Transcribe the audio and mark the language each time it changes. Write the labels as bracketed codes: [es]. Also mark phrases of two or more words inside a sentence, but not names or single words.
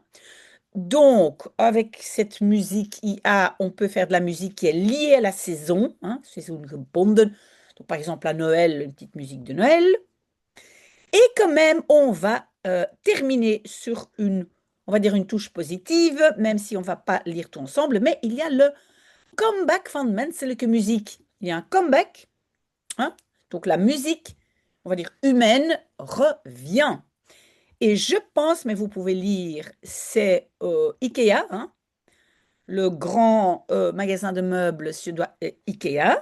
[fr] Donc, avec cette musique IA, on peut faire de la musique qui est liée à la saison, hein, seizoengebonden. Donc, par exemple, à Noël, une petite musique de Noël. Et quand même, on va terminer sur on va dire une touche positive, même si on ne va pas lire tout ensemble, mais il y a le [nl] comeback van menselijke muziek. [fr] Il y a un comeback, hein, donc la musique, on va dire humaine, revient. Et je pense, mais vous pouvez lire, c'est Ikea, hein, le grand magasin de meubles suédois Ikea.